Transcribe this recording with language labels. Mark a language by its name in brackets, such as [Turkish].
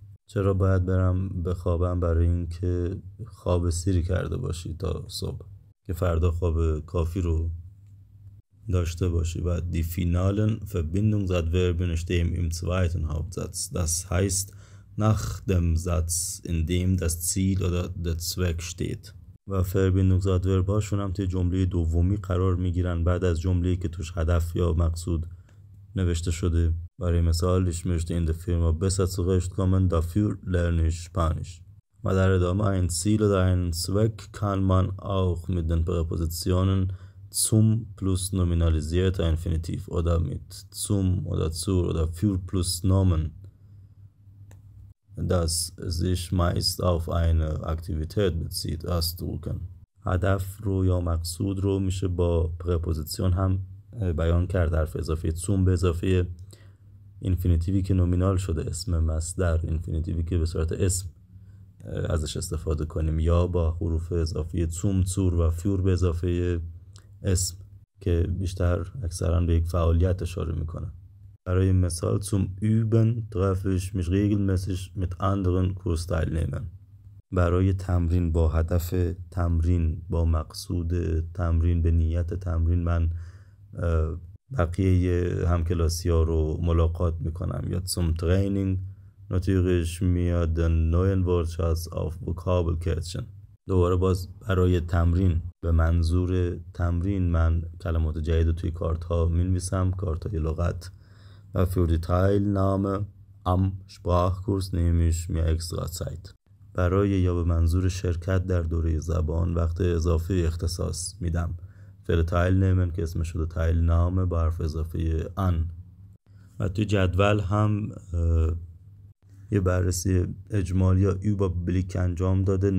[Persian] چرا باید برم بخوابم؟ برای اینکه خواب سیری کرده باشی تا صبح، که فردا خواب کافی رو داشته باشی. [German] و die finalen Verbindungsadverben stehen im zweiten Hauptsatz. Das heißt, nach dem Satz, in dem das Ziel oder der Zweck steht. [Persian] و Verbindungsadverb هاشون هم توی جمله دومی قرار میگیرن بعد از جمله‌ای که توش هدف یا مقصود نوشته شده. برای مثال [German] ich möchte in der Firma besser zurechtkommen, dafür lerne ich Spanisch. و در ادامه ein Ziel oder einen Zweck kann man auch mit den Präpositionen zum plus nominalisierter Infinitiv oder mit zum oder zur oder für plus Nomen, das sich meist auf eine Aktivität bezieht, ausdrücken. [Persian] هدف رو یا مقصود رو میشه با پرپوزیسیون هم بیان کرد. حرف اضافه zum به اضافه اینفینیتیوی که نومینال شده، اسم مصدر، اینفینیتیوی که به صورت اسم ازش استفاده کنیم، یا با حروف اضافه zum, zur و für به اضافه اسم که بیشتر اکثرا به یک فعالیت اشاره میکنه. برای مثال [German] zum Üben treffe ich mich regelmäßig mit anderen Kursteilnehmern. [Persian] برای تمرین، با هدف تمرین، با مقصود تمرین، به نیت تمرین، من بقیه همکلاسی ها رو ملاقات میکنم. [German] یا zum Training notiere ich mir den neuen Wortschatz auf Vokabelkärtchen. [Persian] دوباره باز برای تمرین، به منظور تمرین، من کلمات جدید توی کارت ها مینویسم، کارت های لغت. [German] و für die Teilnahme am Sprachkurs nehme ich mir extra Zeit. [Persian] برای یا به منظور شرکت در دوره زبان وقت اضافه اختصاص میدم. فعل teilnehmen که اسمش شده teilnahme با حرف اضافه an. و توی جدول هم یه بررسی اجمالی یا überblick انجام داده.